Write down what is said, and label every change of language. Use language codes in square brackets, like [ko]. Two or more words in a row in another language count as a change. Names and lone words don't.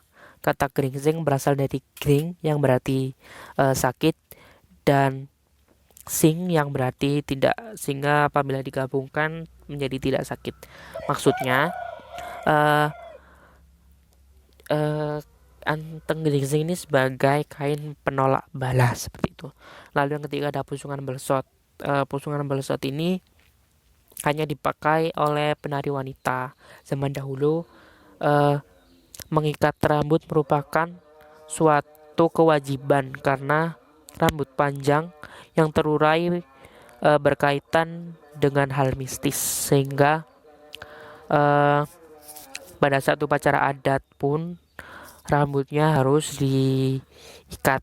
[id] Kata geringsing berasal dari gring yang berarti sakit dan sing yang berarti tidak, sehingga apabila digabungkan menjadi tidak sakit. Maksudnya anteng geringsing ini sebagai kain penolak bala seperti itu. Lalu yang ketiga ada pusungan belesot. Pusungan belesot ini hanya dipakai oleh penari wanita. Zaman dahulu mengikat rambut merupakan suatu kewajiban karena rambut panjang yang terurai berkaitan dengan hal mistis, sehingga pada saat upacara adat pun rambutnya harus diikat.